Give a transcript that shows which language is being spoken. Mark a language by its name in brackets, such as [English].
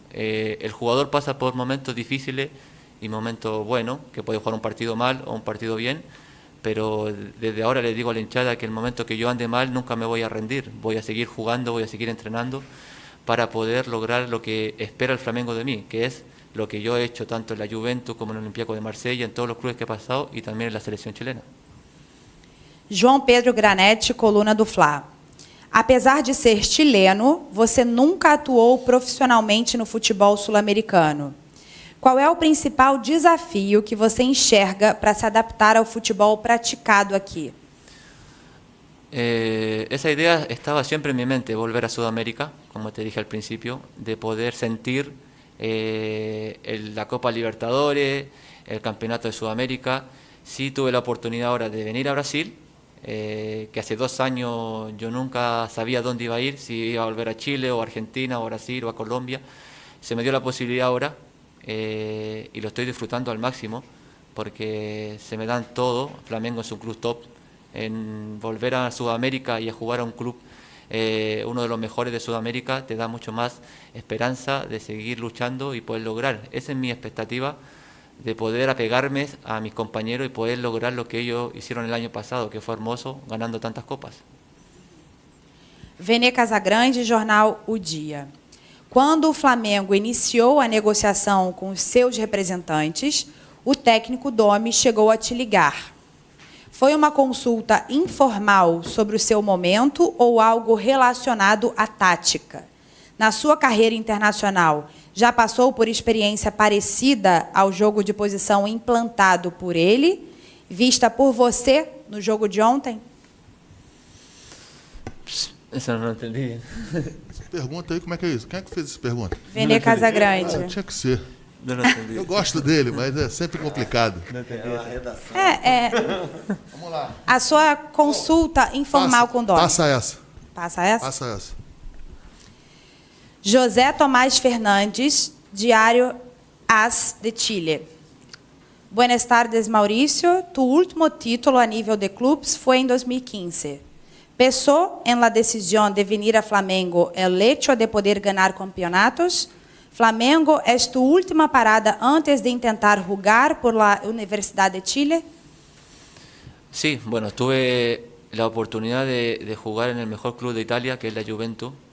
[Spanish] El jugador pasa por momentos difíciles y momentos buenos, que puede jugar un partido mal o un partido bien, pero desde ahora le digo a la hinchada que el momento que yo ande mal nunca me voy a rendir, voy a seguir jugando, voy a seguir entrenando para poder lograr lo que espera el Flamengo de mí, que es lo que yo he hecho tanto en la Juventus como en el Olympiacos de Marsella, en todos los clubes que he pasado y también en la selección chilena. [Portuguese] João Pedro Granetti, coluna do Fla. Apesar de ser chileno, você nunca atuou profissionalmente no futebol sul-americano. Qual é o principal desafio que você enxerga para se adaptar ao futebol praticado aqui? [Spanish] Esa idea estaba siempre en mi mente, volver a Sudamérica, como te dije al principio, de poder sentir la Copa Libertadores, el Campeonato de Sudamérica. Sí tuve la oportunidad ahora de venir a Brasil, que hace 2 años yo nunca sabía dónde iba a ir, si iba a volver a Chile o a Argentina o a Brasil o a Colombia. Se me dio la posibilidad ahora y lo estoy disfrutando al máximo porque se me dan todo. Flamengo es un club top. En volver a Sudamérica y a jugar a un club, uno de los mejores de Sudamérica, te da mucho más esperanza de seguir luchando y poder lograr. Esa es mi expectativa, de poder apegarme a mis compañeros y poder lograr lo que ellos hicieron el año pasado, que fue hermoso, ganando tantas copas. [Portuguese] Vene Casagrande, Jornal O Dia. Quando o Flamengo iniciou a negociação com os seus representantes, o técnico Domi chegou a te ligar. Foi uma consulta informal sobre o seu momento ou algo relacionado à tática? Na sua carreira internacional, já passou por experiência parecida ao jogo de posição implantado por ele, vista por você no jogo de ontem? [Spanish] Eso no lo entendí. [Portuguese] Essa pergunta aí, como é que é isso? Quem é que fez essa pergunta? Vene Casagrande. Tinha que ser. [Spanish] No lo entendí. [Portuguese] Eu gosto dele, mas é sempre complicado. Vamos lá. A sua consulta informal com o Domi. Passa essa. Passa essa? Passa essa. José Tomás Fernandes, Diário AS de Chile. [Spanish] Buenas tardes, Mauricio. Tu último título a nível de clubes [Portuguese] foi em [Spanish] 2015. Pensó en la decisión de venir a Flamengo el hecho de poder ganar campeonatos? Flamengo es tu última parada antes de intentar jugar por la Universidad de Chile? Sí, bueno, tuve la oportunidad de jugar en el mejor club de Italia, que es la Juventus.